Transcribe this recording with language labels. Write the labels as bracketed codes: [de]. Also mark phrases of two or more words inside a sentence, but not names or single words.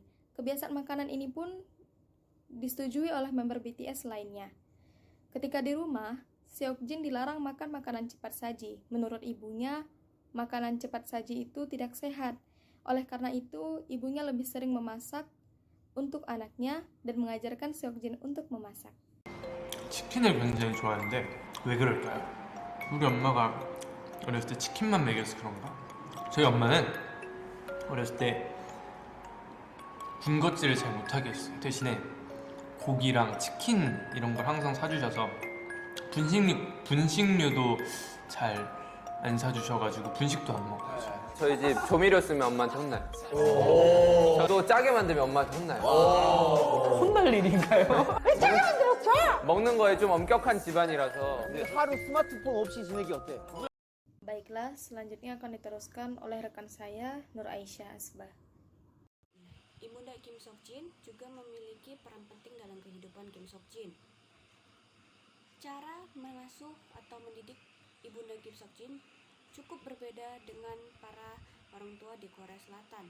[id] Kebiasaan makanan ini pun disetujui oleh member BTS lainnya. Ketika di rumah, Seokjin dilarang makan makanan cepat saji. Menurut ibunya, makanan cepat saji itu tidak sehat. Oleh karena itu, ibunya lebih sering memasak untuk anaknya dan mengajarkan Seokjin untuk memasak. [ko] 치킨을 굉장히 좋아하는데 왜 그럴까요? 우리 엄마가 어렸을 때 치킨만 먹여서 그런가? 저희 엄마는 어렸을 때 군것질을 잘 못하게 했어요. 대신에 고기랑 치킨 이런 걸 항상 사주셔서 분식류도 잘 안 사주셔가지고 분식도 안 먹어요. 저희 집 조미료 쓰면 엄마한테 혼나요. 저도 짜게 만들면 엄마한테 혼나요. 혼날 일인가요? 먹는 거에 좀 엄격한 집안이라서. 하루 스마트폰 없이 지내기 어때? [id] Baiklah, selanjutnya akan diteruskan oleh rekan saya, Nur Aisyah Asbah. Ibunda Kim Seokjin juga memiliki peran penting dalam kehidupan Kim Seokjin. Cara mengasuh atau mendidik Ibunda Kim Seokjin cukup berbeda dengan para orang tua di Korea Selatan.